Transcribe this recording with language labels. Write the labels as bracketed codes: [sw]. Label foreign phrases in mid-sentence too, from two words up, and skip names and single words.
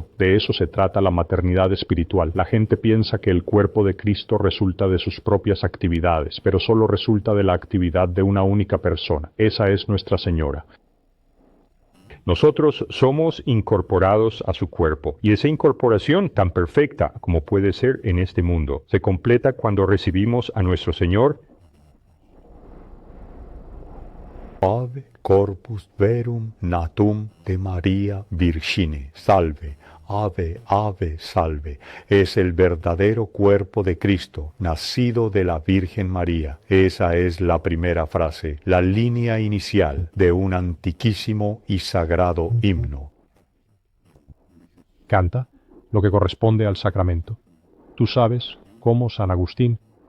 [es] De eso se trata la maternidad espiritual. La gente piensa que el cuerpo de Cristo resulta de sus propias actividades, pero solo resulta de la actividad de una única persona. Esa es Nuestra Señora. Nosotros somos incorporados a su cuerpo, y esa incorporación tan perfecta como puede ser en este mundo, se completa cuando recibimos a nuestro Señor. [la] Ave corpus verum natum de Maria Virgine, salve. Ave, ave, salve. [es] Es el verdadero cuerpo de Cristo, nacido de la Virgen María. Esa es la primera frase, la línea inicial de un antiquísimo y sagrado himno. Canta lo que corresponde al sacramento. Tú sabes cómo San Agustín